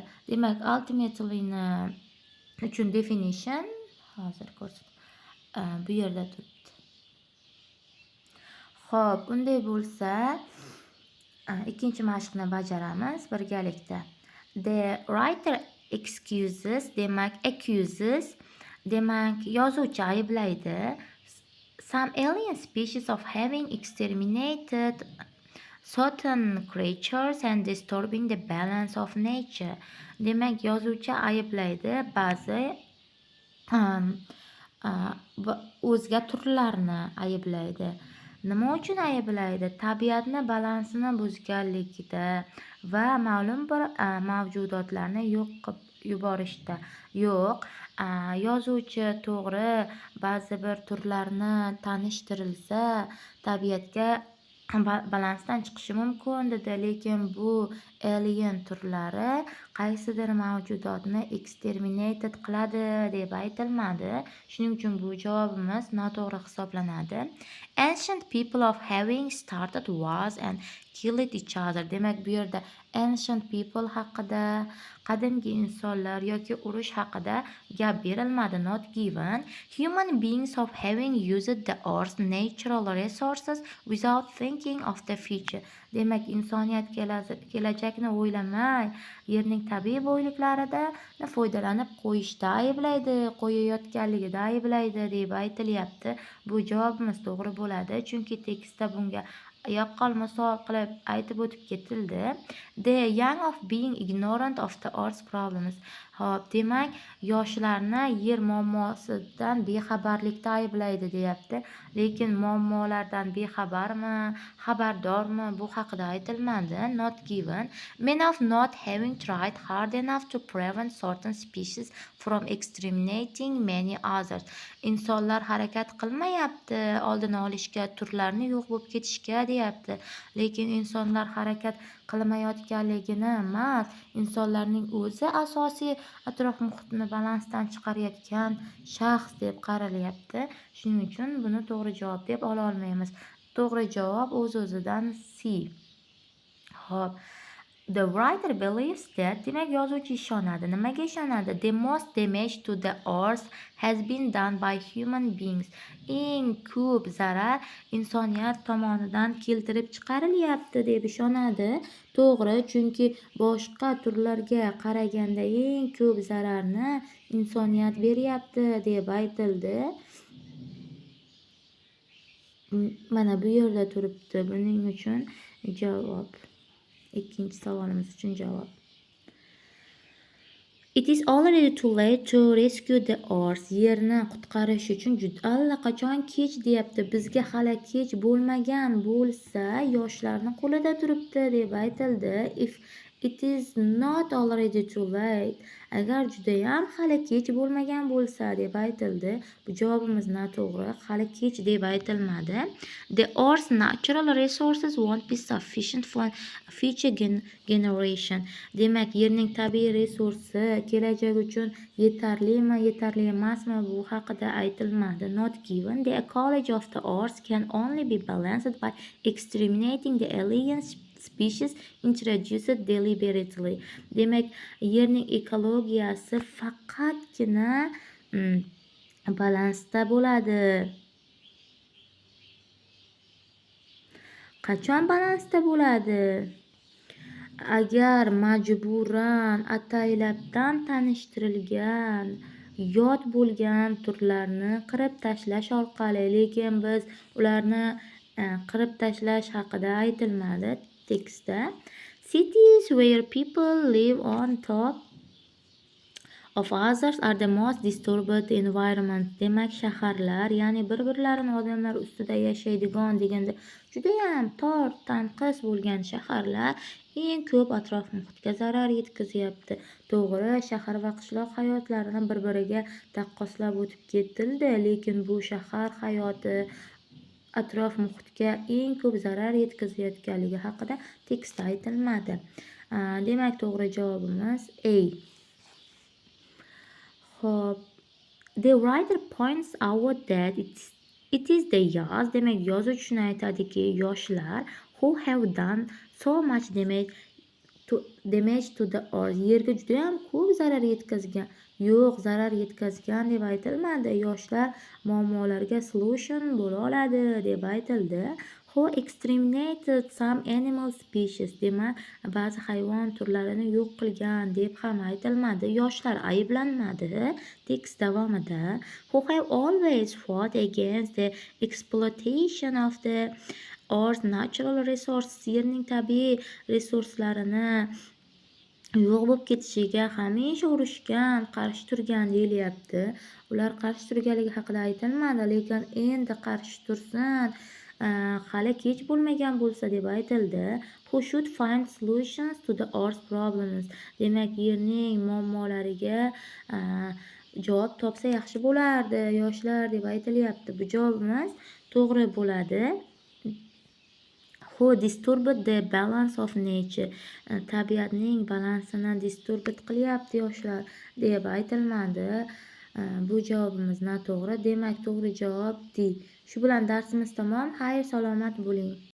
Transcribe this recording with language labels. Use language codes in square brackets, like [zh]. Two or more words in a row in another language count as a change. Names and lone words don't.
[uz] Demak, ultimately uchun definition hozir bu yerda turibdi. Xo'p, unday bo'lsa, ikkinchi mashqni bajaramiz birgalikda. [en] The writer excuses, [uz] demak accuses, demak yozuvchi ayblaydi. [en] Some alien species of having exterminated certain creatures and disturbing the balance of nature. [uz] Demak yozuvchi ayblaydi ba'zi o'zga turlarni ayblaydi. Nima uchun ayblaydi? Tabiatni balansini buzganligida va ma'lum bir mavjudotlarni yo'q qilib yuborishda. Yo'q, yozuvchi to'g'ri, ba'zi bir turlarni tanishtirilsa, tabiatga balansdan chiqishi mumkin dedi, lekin bu alien turlari qaysidir mavjudotni exterminated qiladi deb aytilmadi. Shuning uchun bu javobimiz noto'g'ri hisoblanadi. [en] Ancient people of having started wars and killed each other. [uz] Demak bu yerda [en] ancient people [uz] haqida, qadimgi insonlar yoki urush haqida gap berilmadi, [en] not given. Human beings of having used the earth's natural resources without thinking of the future. [uz] Demak insoniyat kelajakni o'ylamay yerning tabiiy boyliklaridan foydalanib qo'yayotganligida ayblaydi deb aytilyapti. Bu javobimiz to'g'ri bo'ladi, chunki tekstda bunga yaqqol misol qilib aytib o'tib ketildi. [en] The young of being ignorant of the earth's problems. [uz] Hop, demak yoshlarni yer muammosidan bexabarlikda ayblaydi deyapti. Lekin muammolardan bexabarmi, xabardormi, bu haqida aytilmadi, [en] not given. Men of not having tried hard enough to prevent certain species from exterminating many others. [uz] Insonlar harakat qilmayapti oldini olishga, turlarni yo'q bo'lib ketishga deyapti. Lekin insonlar harakat qilmayotganligini emas, insonlarning o'zi asosiy atrof muhitni balansdan chiqarayotgan shaxs deb qaralyapti. Shuning uchun buni to'g'ri javob deb ola olmaymiz. To'g'ri javob o'z-o'zidan C. Xo'p. [en] The writer believes that, [uz] demak yozuvchi ishonadi. Nimaga ishonadi? [en] The most damage to the earth has been done by human beings. [uz] Eng ko'p zarar insoniyat tomonidan keltirib chiqarilyapti deb ishonadi. To'g'ri, chunki boshqa turlarga qaraganda eng ko'p zararni insoniyat beryapti deb aytildi. Mana bu yerda turibdi. Buning uchun javob. Ikkinchi savolimiz uchun javob. [en] It is already too late to rescue the earth. [uz] Yerni qutqarish uchun allaqachon kech deyapti. Bizga hali kech bo'lmagan bo'lsa, yoshlarning qo'lida turibdi deb aytildi. [en] If it is not already too late. [uz] Agar judayam hali kech bo'lmagan bo'lsa deb aytildi. Bu javobimiz noto'g'ri. Hali kech deb aytilmadi. [en] The earth's natural resources won't be sufficient for future generation. [uz] Demak, yerning tabiiy resursi kelajak uchun yetarlimi, yetarli emasmi, bu haqida aytilmadi. [en] Not given. The ecology of the earth can only be balanced by exterminating the alien species introduced deliberately. [uz] Demak, yerning ekologiyasi faqatgina balansda bo'ladi. Qachon balansda bo'ladi? Agar majburan ataylabdan tanishtirilgan yot bo'lgan turlarni qirib tashlash orqali, lekin biz ularni qirib tashlash haqida aytilmadi tekstda. [en] Cities where people live on top of others are the most disturbed environment. [uz] Demak, shaharlar, ya'ni bir-birlarini odamlar ustida yashaydigan deganda judayam tor, tanqis bo'lgan shaharlar eng ko'p atrof muhitga zarar yetkazyapti. To'g'ri, shahar va qishloq hayotlarini bir-biriga taqqoslab o'tib ketildi, lekin bu shahar hayoti atrof muhitga eng ko'p zarar yetkazayotganligi haqida tekstda aytilmadi. Demak, to'g'ri javobimiz A. Hop. [en] The writer points out that it is the youth, [uz] demak yozuvchi shuni aytadiki, yoshlar [en] who have done so much damage to the earth. [uz] Yerga juda ham ko'p zarar yetkazgan. Yo'q, zarar yetkazgan deb aytilmadi. Yoshlar muammolarga solution bo'la oladi deb aytildi. [en] Who exterminated some animal species. [uz] Demak, ba'zi hayvon turlarini yo'q qilgan deb ham aytilmadi. Yoshlar ayblanmadi. Tekst davomida [en] who have always fought against the exploitation of the earth's natural resources. [uz] Yerning tabiiy resurslarini yo'q bo'lib ketishiga hamisha urushgan, qarshi turgan deyilyapti. Ular qarshi turganligi haqida aytilmadi, lekin endi qarshi tursin, hali kech bo'lmagan bo'lsa deb aytildi. [en] Who should find solutions to the earth's problems. [uz] Demak, yerning muammolariga javob topsa yaxshi bo'lardi yoshlar deb aytilyapti. Bu javobimiz to'g'ri bo'ladi. [en] Who disturbed the balance of nature. [uz] Tabiatning balansini disturbed qilyapti yoshlar deb aytilmadi. Bu javobimiz noto'g'ri. Demak, to'g'ri javob D. Shu bilan darsimiz tamom. Xayr, salomat bo'ling.